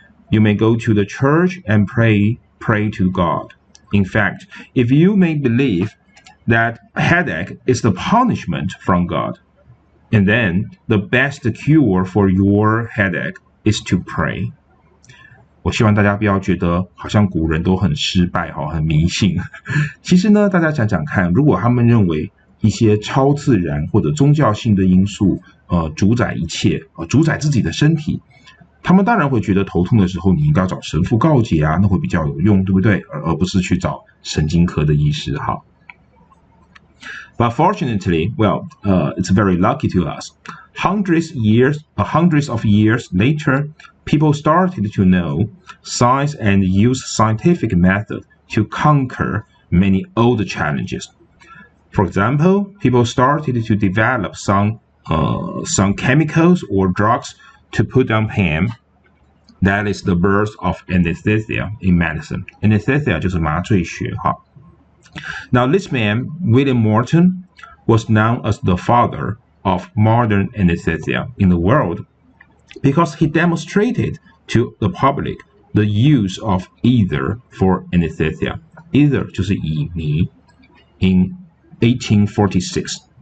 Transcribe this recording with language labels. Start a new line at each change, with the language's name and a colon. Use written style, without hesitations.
English: You may go to the church and pray to God. In fact, if you may believe that headache is the punishment from God, and then the best cure for your headache is to pray.
Chinese: 我希望大家不要觉得好像古人都很失败很迷信。其实呢，大家想想看，如果他们认为一些超自然或者宗教性的因素主宰一切主宰自己的身体，他们当然会觉得头痛的时候你应该找神父告解啊，那会比较有用，对不对？而不是去找神经科的医师。好。
English: But fortunately, well, it's very lucky to us. Hundreds of years later, people started to know science and use scientific method to conquer many old challenges. For example, people started to develop some chemicals or drugs to put down pain. That is the birth of anesthesia in medicine.
Chinese: Anesthesia 就是麻醉学哈。
English: Now, this man, William Morton, was known as the father of modern anesthesia in the world because he demonstrated to the public the use of ether for anesthesia.
Chinese: Ether 就是乙醚
English: in 1846.